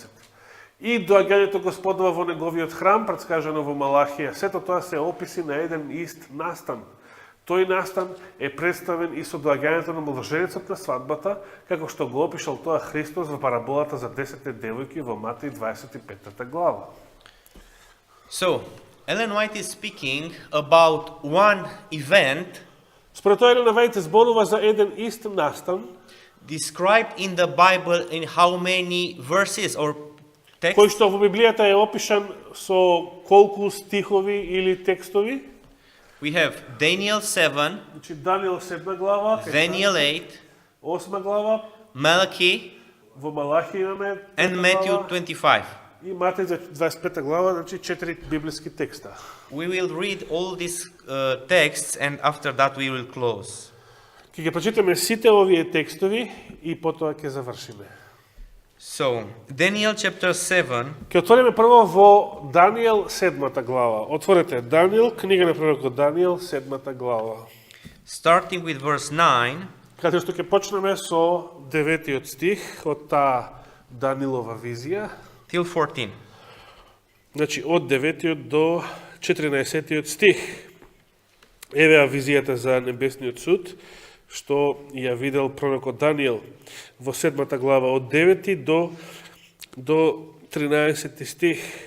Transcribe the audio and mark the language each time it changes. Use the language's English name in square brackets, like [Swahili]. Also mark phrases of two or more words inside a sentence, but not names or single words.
[Macedonian] И доаѓањето Господова во неговиот храм, предскажано во Малахија. Сето тоа се описи на еден ист настан. Тој настан е представен и со доаѓањето на младоженецот на свадбата, како што го опишал тоа Христос во параболата за 10 девојки во Матеј 25 глава. [English] So, Ellen White is speaking about one event [Macedonian] Според тоа Елена Вајт зборува за еден ист настан, [English] described in the Bible in how many verses or [Macedonian] кој [English] texts? [Macedonian] што во Библијата е опишан со колку стихови или текстови. [English] We have Daniel 7, [Macedonian] Значи Данијел 7 глава, [English] Daniel 8, [Macedonian] 8 глава, [English] Malachi, [Macedonian] во Малахија имаме [English] and [Macedonian] 5 [English] Matthew [Macedonian] глава, [English] 25. [Macedonian] и Матеј 25 глава, значи 4 библиски текста. [English] We will read all these texts and after that we will close. [Macedonian] Ќе ги прочитаме сите овие текстови и потоа ќе завршиме. [English] So, Daniel chapter 7, [Macedonian] Ќе отвориме прво во Данијел 7 глава. Отворете Данијел, книга на пророкот Данијел 7 глава. [English] starting with verse 9 [Macedonian] Каде што ќе почнеме со 9 стих од таа Данилова визија, [English] till 14. [Macedonian] значи од 9 до 14 стих. Еве визијата за небесниот суд, што ја видел пророкот Данијел во 7 глава од 9 до 13 стих.